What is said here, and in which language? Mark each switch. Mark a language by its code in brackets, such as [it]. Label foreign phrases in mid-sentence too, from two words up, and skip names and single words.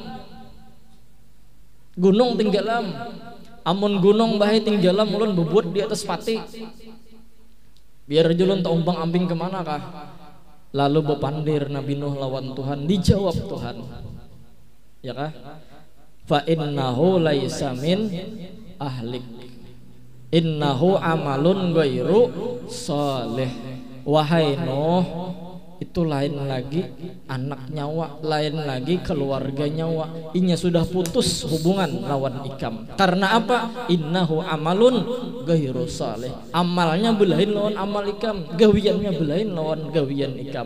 [bjn] Gunung tinggalam. Amun gunung bahai tinggalam, ulun bebut di atas pati. Biar julun tak umpang ambing kemana kah? Lalu bepandir Nabi Nuh lawan Tuhan, dijawab Tuhan, ya kah? [ar] فإنه ليس من أهلك إنه عمل غير صالح. [bjn] Wahai Nuh, itu lain lagi anak nyawa, lain lagi keluarga nyawa. Inya sudah putus hubungan lawan ikam. Karena apa? [ar] إنه عمل غير صالح. [bjn] Amalnya belain lawan amal ikam, gawiannya belain lawan gawian ikam.